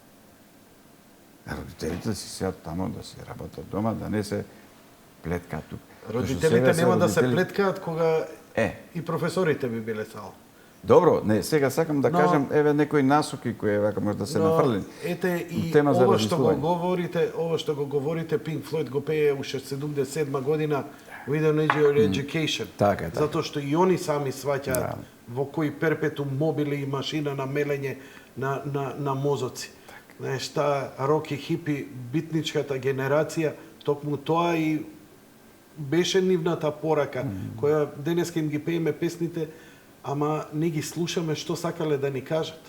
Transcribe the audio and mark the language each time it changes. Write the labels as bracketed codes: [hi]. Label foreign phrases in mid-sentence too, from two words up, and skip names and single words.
[mk] А родителите си сеат тамо да се работат дома, да не се плеткаат тук. Родителите нема да се плеткаат кога и и професорите би биле сал. Добро, не, сега сакам да Но- кажам еве некои насоки кои вака може да се нафрлени. Ете и Тема за ова што го размислување. говорите, Pink Floyd го пее уште 77 година [en] We don't need your education. [mk] Така е, така. Затоа што и они сами сваќаат во кој перпетум мобили и машина на мелење на мозоци. Знаеш, таа рок и хипи битничката генерација, токму тоа и беше нивната порака, која денеска им ги пееме песните, ама не ги слушаме што сакале да ни кажат.